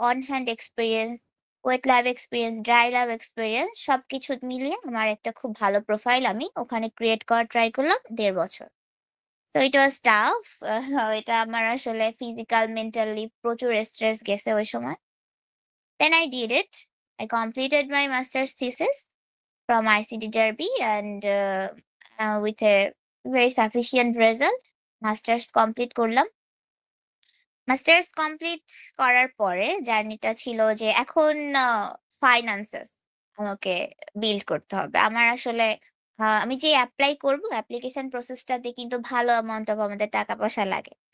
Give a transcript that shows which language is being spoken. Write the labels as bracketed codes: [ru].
[bn] On hand experience, wait lab experience, dry lab experience সবকিছু মিলিয়ে আমার একটা খুব ভালো প্রোফাইল আমি ওখানে ক্রিয়েট করার ট্রাই করলাম ১.৫ বছর। তো [en] It was tough. [bn] এটা আমার আসলে ফিজিক্যাল, মেন্টালি প্রচুর স্ট্রেস গেছে ওই সময়। [en] Then I did it. I completed my master's thesis from ICT Derby and with a very sufficient result. [bn] Masters complete করলাম। মাস্টার্স কমপ্লিট করার পরে জার্নিটা ছিল যে এখন ফাইন্যান্সেস আমাকে বিল্ড করতে হবে। আমার আসলে আমি যে এপ্লাই করব অ্যাপ্লিকেশন প্রসেসটাতে কিন্তু ভালো অ্যামাউন্ট অফ আমাদের টাকা-পয়সা লাগে।